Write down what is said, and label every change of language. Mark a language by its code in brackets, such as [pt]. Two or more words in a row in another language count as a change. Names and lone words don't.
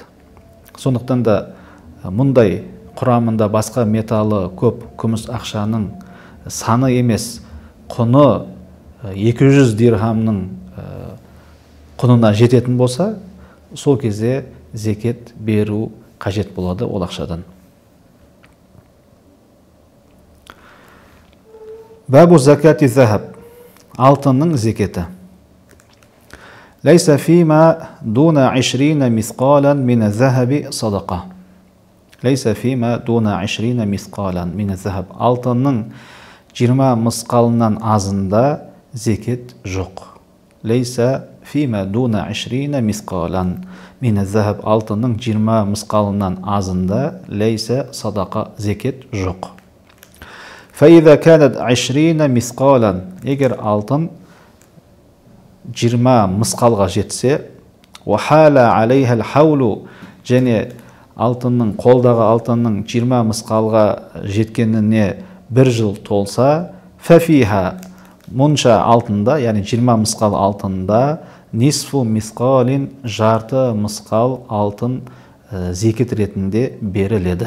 [kk] Сондықтан да мұндай құрамында басқа металы көп күміс ақшаның саны емес, құны 200 дирхамның құнына жететін болса, сол кезде зекет беру қажет болады ол ақшадан. [ar] باب زكاة الذهب, [kk] алтынның зекеті. [ar] ليس فيما دون 20 مثقالا من الذهب صدقة. ليس فيما دون 20 مثقالا من الذهب. [kk] Алтынның 20 мысқалынан азында зекет жоқ. [ar] ليس فيما دون 20 مثقالا من الذهب. [kk] Алтынның 20 мысқалынан азында [ar] ليس صدقة, [kk] зекет жоқ. [ar] فإذا كانت 20 مثقالا, [kk] егер алтын 20 мысқалға жетсе, [ar] وحال عليها الحول, [kk] және алтынның, қолдағы алтынның 20 мысқалға жеткеніне 1 жыл толса, ففيها, мұнша алтында, яғни 20 мысқал алтында, [ar] نصف مثقال, [kk] жарты мысқал алтын зекет ретінде беріледі.